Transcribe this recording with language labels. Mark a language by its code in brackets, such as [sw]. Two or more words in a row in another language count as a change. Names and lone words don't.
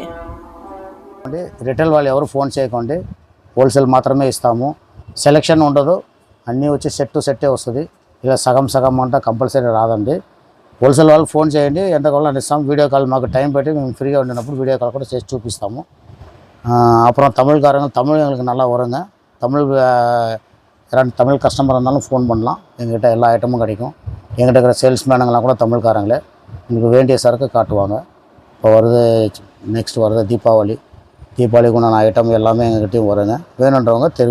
[te] అండి. రిటైల్ వాళ్ళు ఎవరు ఫోన్ చేయకండి, హోల్సేల్ మాత్రమే ఇస్తాము. సెలెక్షన్ ఉండదు, అన్నీ వచ్చి సెట్టే వస్తుంది. ఇలా సగం అంటే కంపల్సరీ రాదండి. హోల్సేల్ వాళ్ళు ఫోన్ చేయండి, ఎంత కావాలో ఇస్తాం. [en] video call [te] మాకు టైం పెట్టి మేము ఫ్రీగా ఉండినప్పుడు [en] video call [te] కూడా చేసి చూపిస్తాము. [ta] அப்புறம் தமிழ் எங்களுக்கு நல்லா வருங்க. தமிழ் கஸ்டமர் இருந்தாலும் ஃபோன் பண்ணலாம். எங்ககிட்ட எல்லா ஐட்டமும் கிடைக்கும். எங்கிட்ட இருக்கிற சேல்ஸ்மேனுங்களாம் கூட தமிழ்காரங்களே உங்களுக்கு வேண்டிய சரக்கு காட்டுவாங்க. இப்போ வருது, நெக்ஸ்ட் வருது தீபாவளிக்கு உண்டான ஐட்டம் எல்லாமே எங்ககிட்டயும் வருங்க.